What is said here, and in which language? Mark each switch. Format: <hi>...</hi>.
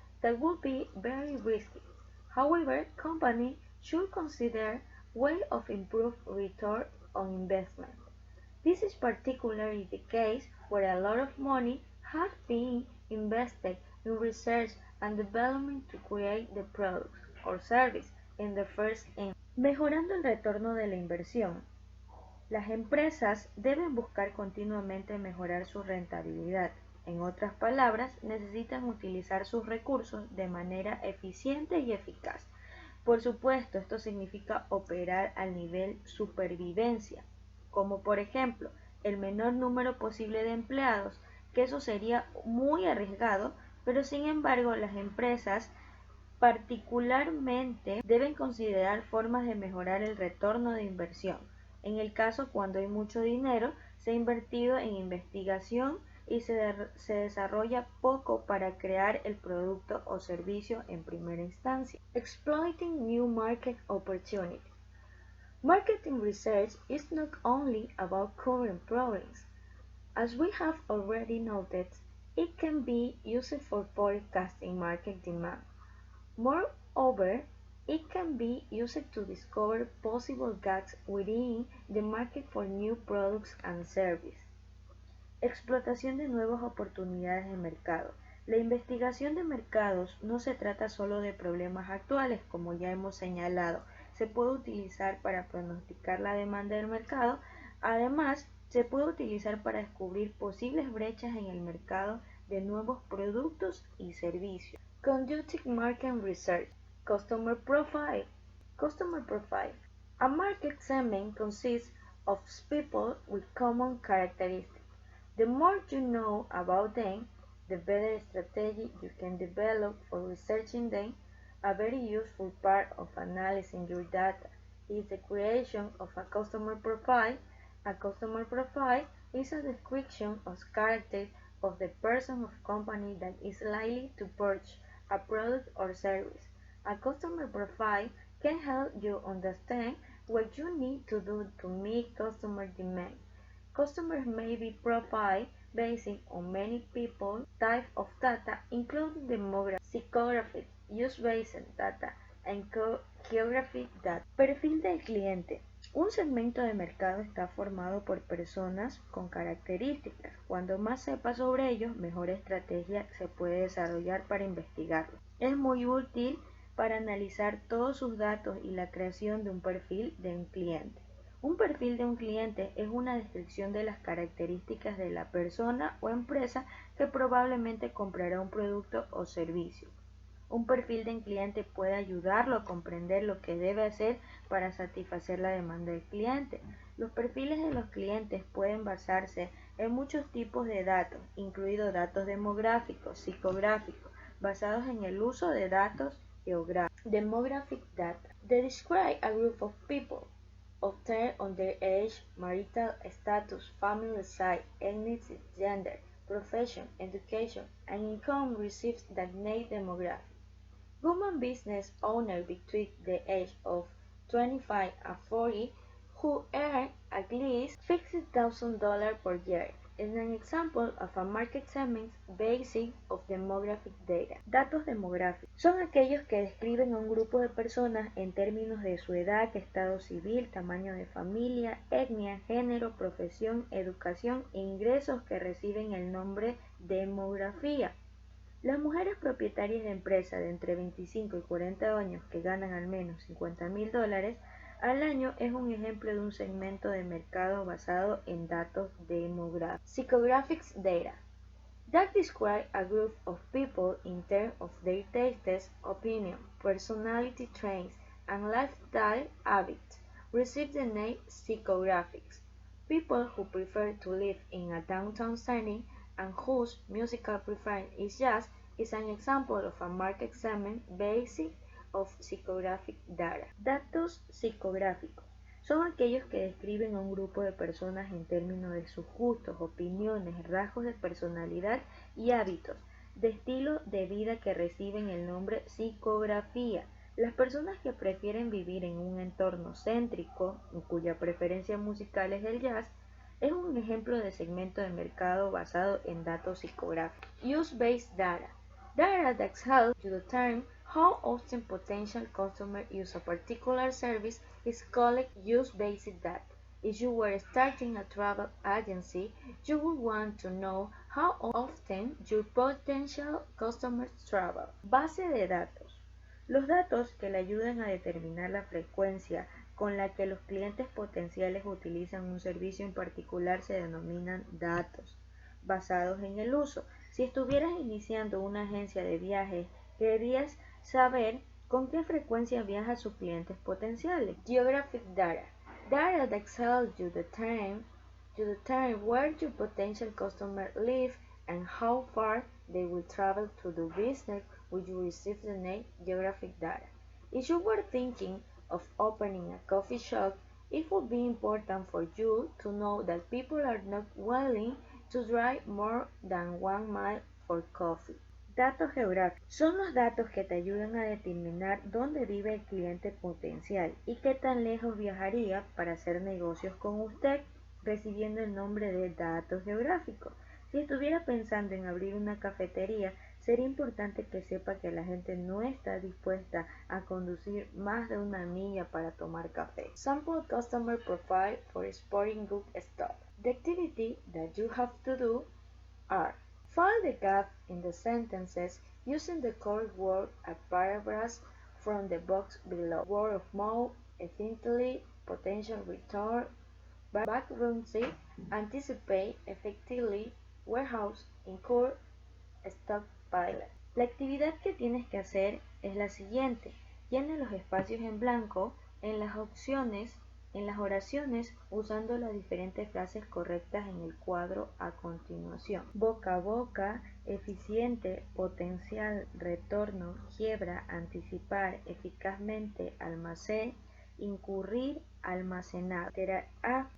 <en>That would be very risky. However, companies should consider ways of improved return on investment. This is particularly the case where a lot of money has been invested in research and development to create the product or service in the first instance.</en> <es>Mejorando el retorno de la inversión. Las empresas deben buscar continuamente mejorar su rentabilidad. En otras palabras, necesitan utilizar sus recursos de manera eficiente y eficaz. Por supuesto, esto significa operar al nivel supervivencia, como por ejemplo, el menor número posible de empleados, que eso sería muy arriesgado, pero sin embargo las empresas particularmente deben considerar formas de mejorar el retorno de inversión. En el caso cuando hay mucho dinero, se ha invertido en investigación y se desarrolla poco para crear el producto o servicio en primera instancia.</es> <en>Exploiting new market opportunities. Marketing research is not only about current problems. As we have already noted, it can be used for forecasting market demand. Moreover, it can be used to discover possible gaps within the market for new products and services.</en> <es>Explotación de nuevas oportunidades de mercado. La investigación de mercados no se trata solo de problemas actuales, como ya hemos señalado. Se puede utilizar para pronosticar la demanda del mercado. Además, se puede utilizar para descubrir posibles brechas en el mercado de nuevos productos y servicios.</es> <en>Conducting Market Research. Customer Profile. Customer Profile. A market segment consists of people with common characteristics. The more you know about them, the better strategy you can develop for researching them. A very useful part of analyzing your data is the creation of a customer profile. A customer profile is a description of characters of the person or company that is likely to purchase a product or service. A customer profile can help you understand what you need to do to meet customer demand. Customers may be profiled based on many people types of data, including demographic, psychographic, use-based data, and geographic data.</en> <es>Perfil del cliente. Un segmento de mercado está formado por personas con características. Cuando más sepa sobre ellos, mejor estrategia se puede desarrollar para investigarlo. Es muy útil para analizar todos sus datos y la creación de un perfil de un cliente. Un perfil de un cliente es una descripción de las características de la persona o empresa que probablemente comprará un producto o servicio. Un perfil de un cliente puede ayudarlo a comprender lo que debe hacer para satisfacer la demanda del cliente. Los perfiles de los clientes pueden basarse en muchos tipos de datos, incluidos datos demográficos, psicográficos, basados en el uso de datos geográficos.</es> <en>Demographic data. They describe a group of people obtained on their age, marital status, family size, ethnicity, gender, profession, education, and income receives that name demographic. Woman business owners between the age of 25 and 40 who earn at least $50,000 per year is an example of a market segment based on demographic data.</en> <es>Datos demográficos son aquellos que describen a un grupo de personas en términos de su edad, estado civil, tamaño de familia, etnia, género, profesión, educación e ingresos que reciben el nombre demografía. Las mujeres propietarias de empresas de entre 25 y 40 años que ganan al menos $50,000 al año es un ejemplo de un segmento de mercado basado en datos demográficos.</es> <en>Psychographic data that describe a group of people in terms of their tastes, opinion, personality traits, and lifestyle habits receive the name psychographics. People who prefer to live in a downtown setting and whose musical preference is jazz is an example of a market segment based of psychographic data.</en> <es>Datos psicográficos son aquellos que describen a un grupo de personas en términos de sus gustos, opiniones, rasgos de personalidad y hábitos de estilo de vida que reciben el nombre psicografía. Las personas que prefieren vivir en un entorno céntrico, cuya preferencia musical es el jazz, es un ejemplo de segmento de mercado basado en datos psicográficos.</es> <en>Use-based data. Data that helps you determine how often potential customers use a particular service is called use-based data. If you were starting a travel agency, you would want to know how often your potential customers travel.</en> <es>Base de datos. Los datos que le ayudan a determinar la frecuencia con la que los clientes potenciales utilizan un servicio en particular se denominan datos basados en el uso. Si estuvieras iniciando una agencia de viajes, querrías saber con qué frecuencia viajan sus clientes potenciales.</es> <en>Geographic data. Data that helps you determine where your potential customers live and how far they will travel to do business, which you receive the name geographic data. If you were thinking of opening a coffee shop It would be important for you to know that people are not willing to drive more than 1 mile for coffee.</en> <es>Datos geográficos. Son los datos que te ayudan a determinar dónde vive el cliente potencial y qué tan lejos viajaría para hacer negocios con usted, recibiendo el nombre de datos geográficos. Si estuviera pensando en abrir una cafetería, sería importante que sepa que la gente no está dispuesta a conducir más de 1 milla para tomar café.</es> <en>Sample customer profile for sporting goods store. The activity that you have to do are: fill the gap in the sentences using the correct word and paragraphs from the box below. Word of mouth, efficiently, potential return, background check, anticipate, effectively, warehouse, incur, stockpile.</en> <es>La actividad que tienes que hacer es la siguiente: llena los espacios en blanco en las opciones, en las oraciones, usando las diferentes frases correctas en el cuadro a continuación. Boca a boca, eficiente, potencial, retorno, quiebra, anticipar, eficazmente, almacén, incurrir, almacenar. Literal A.</es>